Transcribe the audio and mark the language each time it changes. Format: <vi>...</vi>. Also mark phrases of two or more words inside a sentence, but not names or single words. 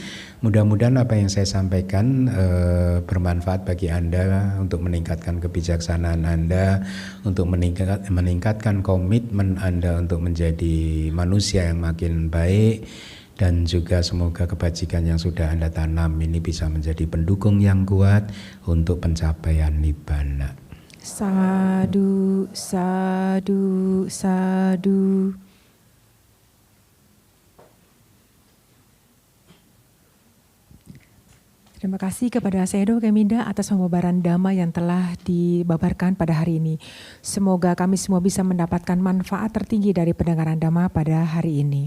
<id>Mudah-mudahan apa yang saya sampaikan bermanfaat bagi Anda untuk meningkatkan kebijaksanaan Anda, untuk meningkatkan komitmen Anda untuk menjadi manusia yang makin baik, dan juga semoga kebajikan yang sudah Anda tanam ini bisa menjadi pendukung yang kuat untuk pencapaian nibbana.</id> <pi>Sadu, sadu, sadu.</pi> <id>Terima kasih kepada Sayadaw Kemida atas pembabaran Dhamma yang telah dibabarkan pada hari ini. Semoga kami semua bisa mendapatkan manfaat tertinggi dari pendengaran Dhamma pada hari ini.</id>